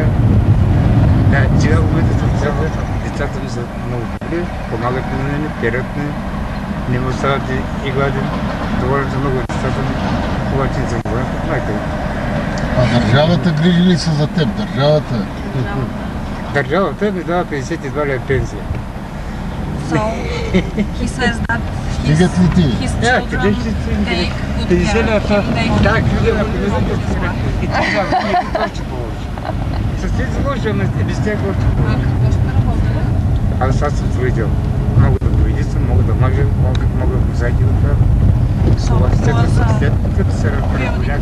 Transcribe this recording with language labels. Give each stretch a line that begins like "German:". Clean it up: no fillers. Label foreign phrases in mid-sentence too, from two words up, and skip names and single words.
Bulgarian: Да, сега в момента съм цял. Децата ми са много добри, помагат ми на мене, перят ме, не ме остават и гладен. Доволен съм много от децата ми, обаче не съм доволен от майка ми. А държавата грижи ли се за теб? Държавата? Държавата ми дава 52 лева пенсия.
English: So, he says that
Bulgarian: Стигат ли ти?
English: his
Bulgarian: Къде
English: children
Bulgarian: ще се
English: take good
Bulgarian: 50
English: care
Bulgarian: лева
English: of him. They
Bulgarian: Так,
English: give
Bulgarian: чудо,
English: him
Bulgarian: ако не знам много какво добре. И ти да, още повече. С тези лоши, ама без тях още А повече. какво сте работили? Аз съм строител. Мога да боядисам, мога да мажа, мога да мозайки да правя.
English: So,
Bulgarian: След
English: was
Bulgarian: като се
English: building
Bulgarian: разпределя.